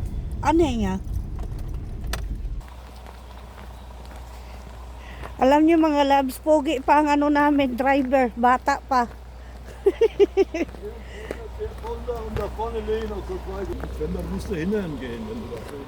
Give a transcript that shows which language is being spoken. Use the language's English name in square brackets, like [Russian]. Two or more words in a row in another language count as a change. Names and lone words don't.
[German] Anhänger. [Filipino] Alam niyo mga labs, pogi pa ang ano namin, driver, bata pa. [German] Und da vorne lehnen und guck weiter. Wenn dann musst du hinten gehen, wenn du da vorne.